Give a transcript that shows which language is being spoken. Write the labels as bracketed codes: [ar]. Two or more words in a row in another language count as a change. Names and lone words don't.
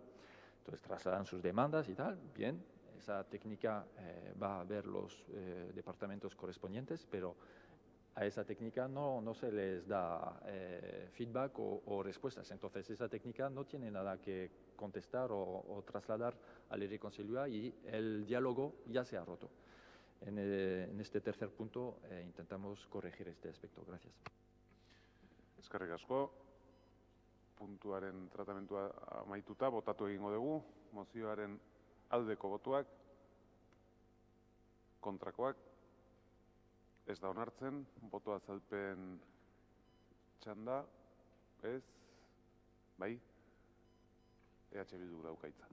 [es] Entonces trasladan sus demandas y tal. Bien, esa técnica va a ver los departamentos correspondientes, pero a esa técnica no se les da feedback o respuestas. Entonces, esa técnica no tiene nada que contestar o trasladar al Irriconselua y el diálogo ya se ha roto. En este tercer punto intentamos corregir este aspecto. Gracias. [eu] Eskerrik asko. Puntuaren tratamentua amaituta, botatu egingo dugu. Mozioaren aldeko botuak, kontrakoak, ez da onartzen, boto azalpen txanda, ez, bai, Bildu dauka hitza.